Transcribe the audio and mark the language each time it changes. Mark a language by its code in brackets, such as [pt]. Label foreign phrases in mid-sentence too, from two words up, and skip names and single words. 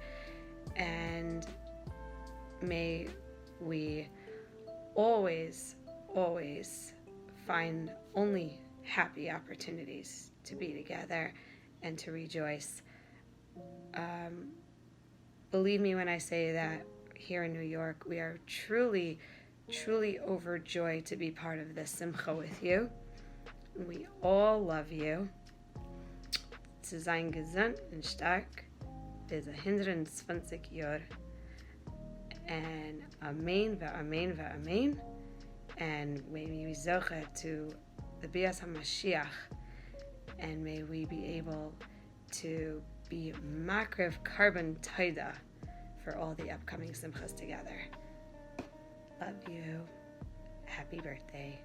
[en] And may we always find only happy opportunities to be together and to rejoice. Believe me when I say that here in New York, we are truly overjoyed to be part of this simcha with you. We all love you. [yi] צו זיין געזונט און שטאַרק ביז 120 יאָר. [he] And אמן ואמן ואמן. [en] And may we be zoche to the [he] ביאת המשיח. [en] And may we be able to be [he] מקריב קרבן תודה [en] for all the upcoming simchas together. Love you. Happy birthday.